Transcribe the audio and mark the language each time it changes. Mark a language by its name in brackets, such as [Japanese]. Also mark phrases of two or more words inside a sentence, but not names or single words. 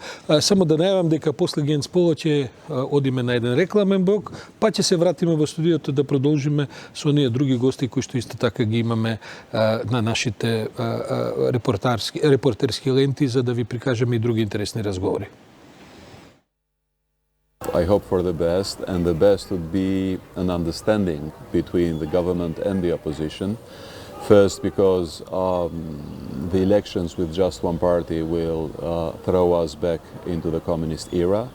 [Macedonian] Само да најавам дека после Генс Поло ќе одиме на еден рекламен блок, па ќе се вратиме во студиото да продолжиме со оние други гости кои што исто така ги имаме на нашите репортерски ленти за да ви прикажеме и други интересни разговори. [English] I hope for the best, and the best would be an understanding between the government and the opposition. First, because the elections with just one party will throw us back into the communist era.